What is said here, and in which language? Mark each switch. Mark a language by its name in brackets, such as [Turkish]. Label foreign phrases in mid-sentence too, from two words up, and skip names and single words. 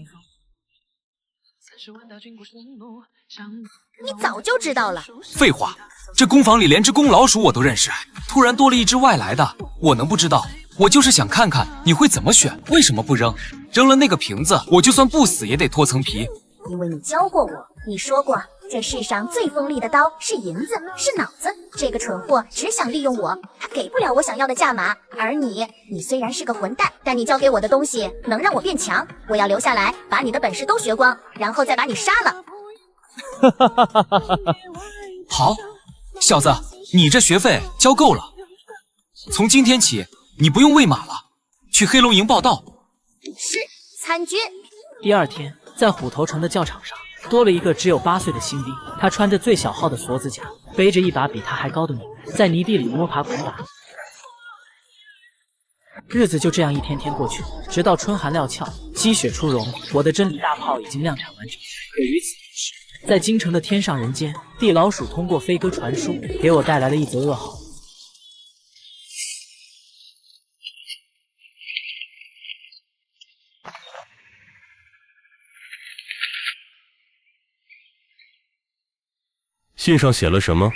[Chinese] 你早就知道了。废话，这工坊里连只公老鼠我都認識，突然多了一只外來的，我能不知道？我就是想看看你會怎麼選，為什麼不扔？扔了那個瓶子，我就算不死也得脫層皮。因為你教過我，你說過這世上最鋒利的刀是銀子，是腦子。這個蠢貨只想利用我，他給不了我想要的價碼。而你雖然是個混蛋，但你教給我的東西能讓我變強。我要留下來，把你的本事都學光，然後再把你殺了。好，小子，你這學費交夠了。從今天起，你不用餵馬了，去黑龍營報到。是，參軍。第二天，在虎頭城的教場上，多了一個只有8 歲的新兵。他穿着最小號的锁子甲，背着一把比他還高的弩，在泥地裡摸爬滾打。日子就這樣一天天過去，直到春寒料峭，積雪初融，我的真理大炮已經量產完成。可與此同時，在京城的天上人間，地老鼠通過飛鴿傳書，給我帶來了一則噩耗。信上寫了什麼？